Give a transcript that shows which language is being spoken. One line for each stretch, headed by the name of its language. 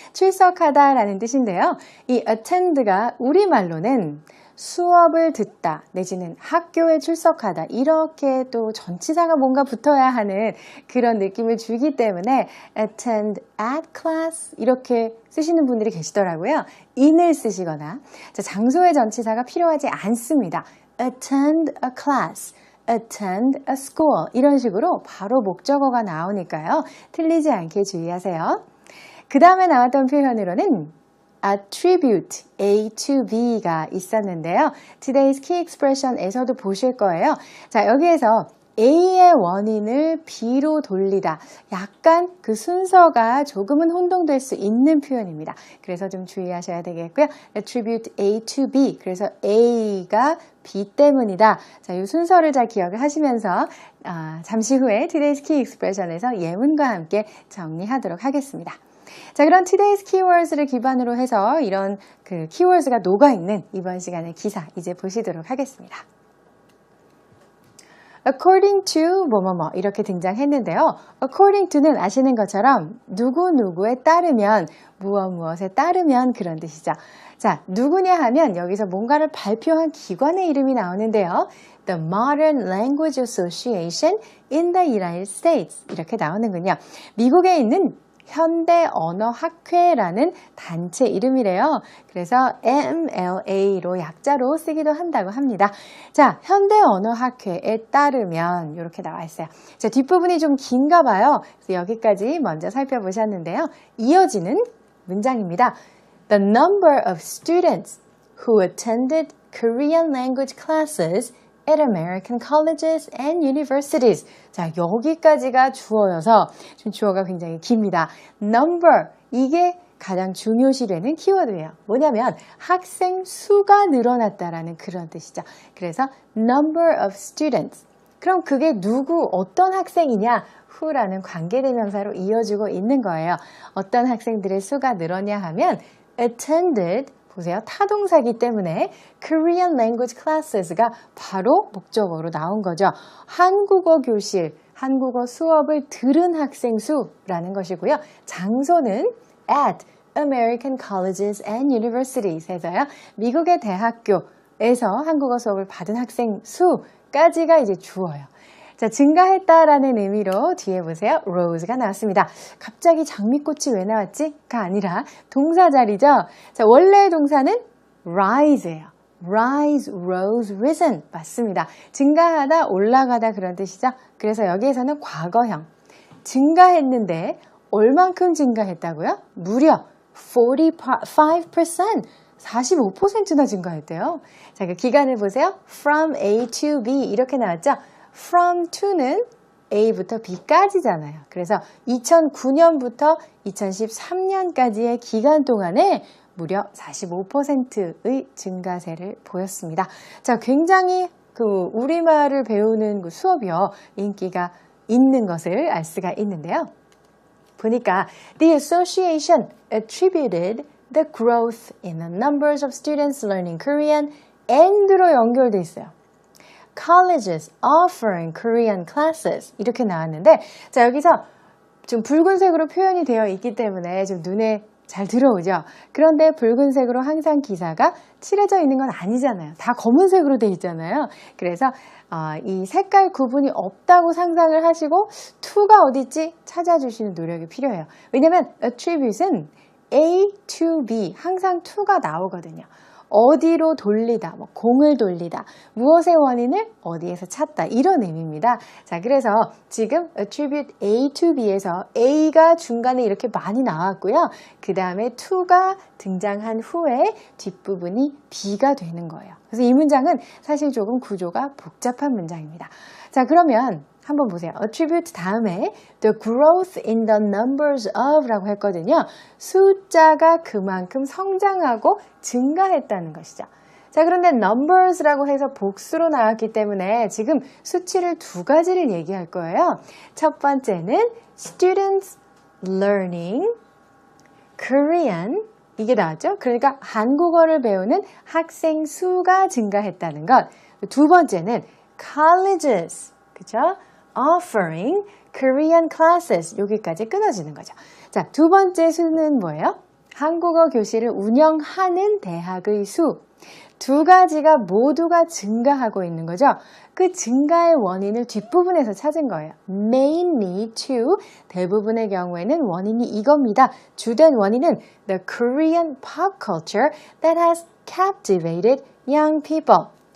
Korean: 출석하다라는 뜻인데요. 이 attend가 우리말로는 수업을 듣다 내지는 학교에 출석하다 이렇게 또 전치사가 뭔가 붙어야 하는 그런 느낌을 주기 때문에
English: attend at class
Korean: 이렇게 쓰시는 분들이 계시더라고요. in을 쓰시거나 장소의 전치사가 필요하지 않습니다.
English: attend a class, attend a school
Korean: 이런 식으로 바로 목적어가 나오니까요. 틀리지 않게 주의하세요. 그 다음에 나왔던 표현으로는
English: attribute, A to B
Korean: 가 있었는데요.
English: Today's Key Expression
Korean: 에서도 보실 거예요. 자, 여기에서 A의 원인을 B로 돌리다. 약간 그 순서가 조금은 혼동될 수 있는 표현입니다. 그래서 좀 주의하셔야 되겠고요.
English: attribute A to B.
Korean: 그래서 A가 B 때문이다. 자, 이 순서를 잘 기억을 하시면서 잠시 후에
English: Today's Key Expression
Korean: 에서 예문과 함께 정리하도록 하겠습니다. 자, 그럼
English: Today's Keywords
Korean: 를 기반으로 해서 이런 그 키워드가 녹아있는 이번 시간의 기사 이제 보시도록 하겠습니다.
English: According to
Korean: 뭐뭐뭐 이렇게 등장했는데요. According to는 아시는 것처럼 누구누구에 따르면 무엇에 따르면 그런 뜻이죠. 자, 누구냐 하면 여기서 뭔가를 발표한 기관의 이름이 나오는데요.
English: The Modern Language Association in the United States
Korean: 이렇게 나오는군요. 미국에 있는 현대언어학회라는 단체 이름이래요. 그래서 MLA로 약자로 쓰기도 한다고 합니다. 자, 현대언어학회에 따르면 이렇게 나와 있어요. 자, 뒷부분이 좀 긴가 봐요. 그래서 여기까지 먼저 살펴보셨는데요. 이어지는 문장입니다.
English: The number of students who attended Korean language classes at American colleges and universities.
Korean: 자, 여기까지가 주어여서 지금 주어가 굉장히 깁니다. Number, 이게 가장 중요시 되는 키워드예요. 뭐냐면 학생 수가 늘어났다라는 그런 뜻이죠. 그래서
English: number of students.
Korean: 그럼 그게 누구, 어떤 학생이냐? who라는 관계대명사로 이어지고 있는 거예요. 어떤 학생들의 수가 늘었냐 하면 attended, 보세요. 타동사기 때문에
English: Korean language classes
Korean: 가 바로 목적어로 나온 거죠. 한국어 교실, 한국어 수업을 들은 학생 수라는 것이고요. 장소는
English: at American colleges and universities
Korean: 해서요. 미국의 대학교에서 한국어 수업을 받은 학생 수까지가 이제 주어요. 자, 증가했다라는 의미로 뒤에 보세요. rose가 나왔습니다. 갑자기 장미꽃이 왜 나왔지?가 아니라 동사 자리죠. 자, 원래의 동사는 rise예요.
English: rise, rose, risen
Korean: 맞습니다. 증가하다, 올라가다 그런 뜻이죠. 그래서 여기에서는 과거형. 증가했는데 얼만큼 증가했다고요? 무려 45%, 45%나 증가했대요. 자, 그 기간을 보세요.
English: From A to B
Korean: 이렇게 나왔죠. From to는 A부터 B까지잖아요. 그래서 2009년부터 2013년까지의 기간 동안에 무려 45%의 증가세를 보였습니다. 자, 굉장히 우리말을 배우는 그 수업이요. 인기가 있는 것을 알 수가 있는데요. 보니까
English: The association attributed the growth in the numbers of students learning Korean and
Korean: 로 연결돼 있어요.
English: Colleges offering Korean classes
Korean: 이렇게 나왔는데 자 여기서 좀 붉은색으로 표현이 되어 있기 때문에 좀 눈에 잘 들어오죠. 그런데 붉은색으로 항상 기사가 칠해져 있는 건 아니잖아요. 다 검은색으로 돼 있잖아요. 그래서 이 색깔 구분이 없다고 상상을 하시고 to가 어디 있지 찾아주시는 노력이 필요해요. 왜냐하면 attribute은 A to B 항상 to가 나오거든요. 어디로 돌리다, 공을 돌리다, 무엇의 원인을 어디에서 찾다 이런 의미입니다. 자, 그래서 지금 attribute A to B에서 A가 중간에 이렇게 많이 나왔고요. 그 다음에 to가 등장한 후에 뒷부분이 B가 되는 거예요. 그래서 이 문장은 사실 조금 구조가 복잡한 문장입니다. 자, 그러면 한번 보세요.
English: attribute
Korean: 다음에
English: the growth in the numbers of
Korean: 라고 했거든요. 숫자가 그만큼 성장하고 증가했다는 것이죠. 자, 그런데 numbers라고 해서 복수로 나왔기 때문에 지금 수치를 두 가지를 얘기할 거예요. 첫 번째는
English: students learning Korean
Korean: 이게 나왔죠. 그러니까 한국어를 배우는 학생 수가 증가했다는 것. 두 번째는 colleges, 그죠?
English: offering Korean classes
Korean: 여기까지 끊어지는 거죠. 자, 두 번째 수는 뭐예요? 한국어 교실을 운영하는 대학의 수. 두 가지가 모두가 증가하고 있는 거죠. 그 증가의 원인을 뒷부분에서 찾은 거예요.
English: Mainly to
Korean: 대부분의 경우에는 원인이 이겁니다. 주된 원인은
English: the Korean pop culture that has captivated young people.